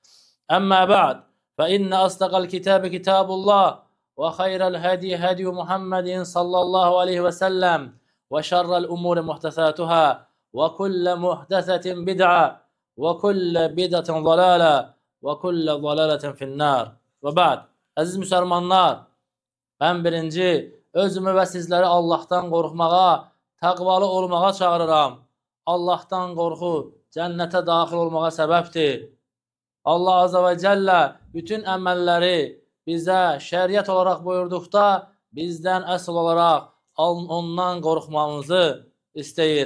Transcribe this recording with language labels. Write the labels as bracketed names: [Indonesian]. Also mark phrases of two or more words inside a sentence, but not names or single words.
[Arabic] أما بعد، فإن أصدق الكتاب كتاب الله، وخير الهدي هدي محمد صلى الله عليه وسلم، وشر الأمور محدثاتها، وكل محدثة بدعة، وكل بدعة ضلالة، وكل ضلالة في النار. و بعد. [Azerbaijani] Əziz müsəlmanlar, mən birinci özümü və sizləri Allahdan qorxmağa, təqvalı olmağa çağırıram. Allahdan qorxu cənnətə daxil olmağa səbəbdir. [Arabic] الله عز وجل [Azerbaijani] bütün əməlləri bizə şəriət olaraq buyurduqda bizdən əsl olaraq ondan qorxmamızı istəyir.